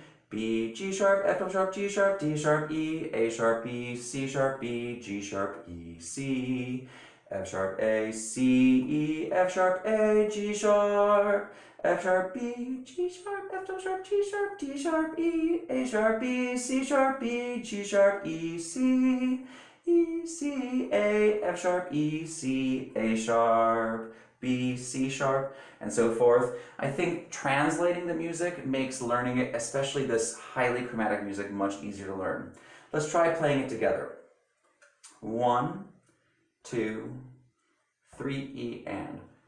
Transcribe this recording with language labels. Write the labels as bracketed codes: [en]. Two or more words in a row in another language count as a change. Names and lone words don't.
[en] B, G sharp, F double sharp, G sharp, D sharp, E, A sharp, B, C sharp, B, G sharp, E, C, F sharp, A, C, E, F sharp, A, G sharp, F sharp, B, G sharp, F double sharp, G sharp, D sharp, E, A sharp, B, C sharp, B, G sharp, E, C, E, C, A, F sharp, E, C, A sharp, B, C sharp, and so forth. I think translating the music makes learning it, especially this highly chromatic music, much easier to learn. Let's try playing it together. 1, 2, 3, E, and.